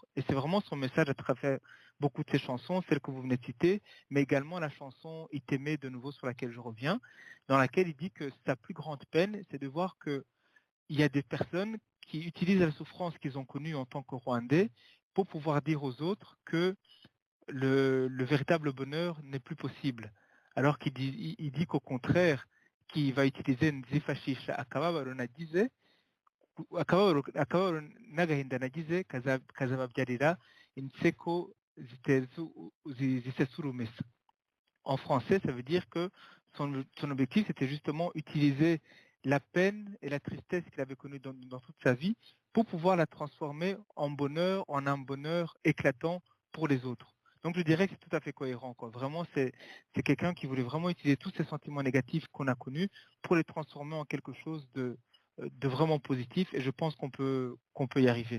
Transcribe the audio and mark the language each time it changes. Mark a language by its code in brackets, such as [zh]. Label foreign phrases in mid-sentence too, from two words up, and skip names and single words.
[fr] Et c'est vraiment son message à travers beaucoup de ses chansons, celles que vous venez de citer, mais également la chanson Iteme, de nouveau sur laquelle je reviens, dans laquelle il dit que sa plus grande peine, c'est de voir que il y a des personnes qui utilisent la souffrance qu'ils ont connue en tant que Rwandais pour pouvoir dire aux autres que le véritable bonheur n'est plus possible. Alors qu'il dit, il dit qu'au contraire, qu'il va utiliser [rw] Nzifashisha akababaro nagize, akababaro n'agahinda nagize kazababyarira inseko zisesurumesa. [fr] En français, ça veut dire que son objectif, c'était justement utiliser la peine et la tristesse qu'il avait connue dans toute sa vie pour pouvoir la transformer en bonheur, en un bonheur éclatant pour les autres. Donc je dirais que c'est tout à fait cohérent, quoi. Vraiment, c'est quelqu'un qui voulait vraiment utiliser tous ces sentiments négatifs qu'on a connus pour les transformer en quelque chose de vraiment positif, et je pense qu'on peut y arriver.